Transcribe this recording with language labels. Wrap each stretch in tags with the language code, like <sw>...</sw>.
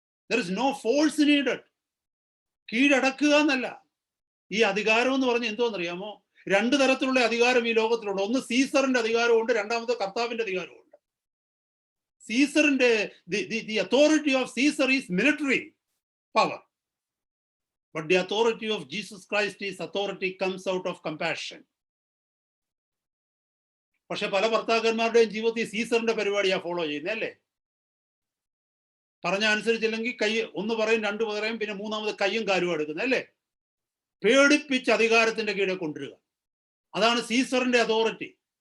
<en>There is no force needed.</en> <ml>കീഴടക്കുക എന്നല്ല. ഈ അധികാരം എന്ന് പറഞ്ഞ എന്തോന്നറിയാമോ? 2 തരത്തിലുള്ള അധികാരം ഈ ലോകത്തിലുണ്ട്. ഒന്ന് സീസറിന്റെ അധികാരമുണ്ട്, രണ്ടാമത് കർത്താവിന്റെ അധികാരമുണ്ട്. സീസറിന്റെ</ml> <en>The authority of Caesar is military power. But the authority of Jesus Christ is authority comes out of compassion.</en> <ml>പക്ഷെ പല ഭർത്താക്കന്മാരുടെയും ജീവിതത്തിൽ സീസറിന്റെ പരിപാടിയാ ഫോളോ ചെയ്യുന്നത് അല്ലേ? പറഞ്ഞ അനുസരിച്ചില്ലെങ്കിൽ കൈ ഒന്ന് പറയും, രണ്ട് പറയും, പിന്നെ മൂന്നാമത് കയ്യും കാലും എടുക്കുന്നത് അല്ലേ? പേടിപ്പിച്ച് അധികാരത്തിന്റെ കീഴെ കൊണ്ടുവരിക. അതാണ് സീസറിന്റെ അതോറിറ്റി.</ml>